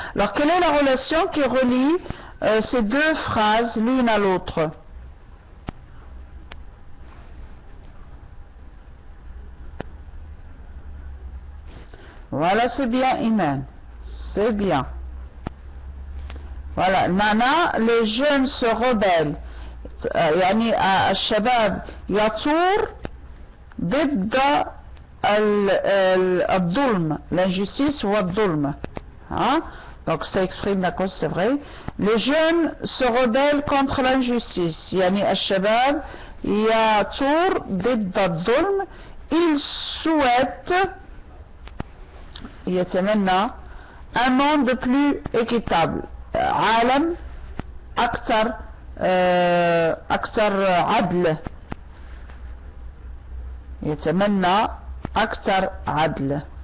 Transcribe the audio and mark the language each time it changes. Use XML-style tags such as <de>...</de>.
<fr>Alors, quelle est la relation qui relie ces deux phrases l'une à l'autre? Voilà, c'est bien, Iman. C'est bien. Voilà, maintenant, les jeunes se rebellent.</fr> <ar>يعني الشباب يثور ضد الظلم, l'injustice ou الظلم.</ar> <fr>Hein? Donc ça exprime la cause, c'est vrai. Les jeunes se rebellent contre l'injustice.</fr> <ar>يعني الشباب يثور ضد الظلم.</ar> <fr>Ils souhaitent,</fr> <ar>يتمنى,</ar> <fr>un monde plus équitable.</fr> <ar>عالم أكثر عدل. يتمنى أكثر عدل.</ar>